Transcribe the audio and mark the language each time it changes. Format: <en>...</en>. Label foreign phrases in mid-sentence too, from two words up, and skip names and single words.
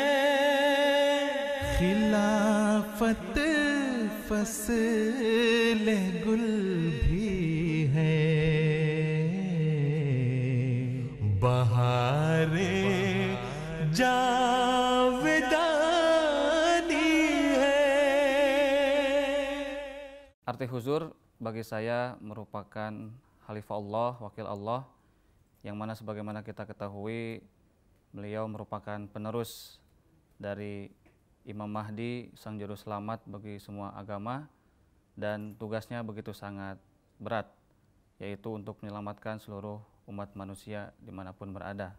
<ur>خلافت فصل گل بھی ہے، بہارِ جاودانی ہے.</ur> <id>Arti huzur bagi saya merupakan Khalifah Allah, wakil Allah, yang mana sebagaimana kita ketahui beliau merupakan penerus dari Imam Mahdi, sang juru selamat bagi semua agama, dan tugasnya begitu sangat berat, yaitu untuk menyelamatkan seluruh umat manusia dimanapun berada.</id>